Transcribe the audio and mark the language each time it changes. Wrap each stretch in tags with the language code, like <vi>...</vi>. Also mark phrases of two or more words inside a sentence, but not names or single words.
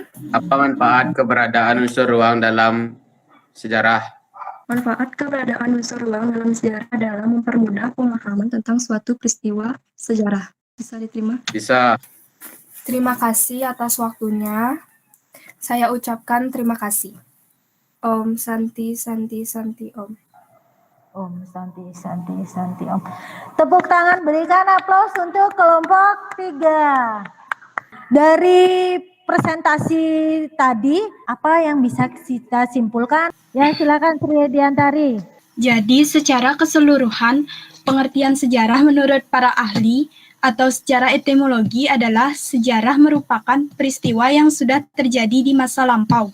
<id>Apa manfaat keberadaan unsur ruang dalam sejarah? Manfaat keberadaan unsur ruang dalam sejarah adalah mempermudah pemahaman tentang suatu peristiwa sejarah. Bisa diterima? Bisa. Terima kasih atas waktunya. Saya ucapkan terima kasih.</id> <sa>Om Santi, Santi, Santi, Om. Om Santi, Santi, Santi, Om.</sa> <id>Tepuk tangan, berikan aplaus untuk kelompok 3. Dari presentasi tadi, apa yang bisa kita simpulkan? Ya, silakan Sri Diantari. Jadi secara keseluruhan, pengertian sejarah menurut para ahli atau secara etimologi adalah sejarah merupakan peristiwa yang sudah terjadi di masa lampau.</id>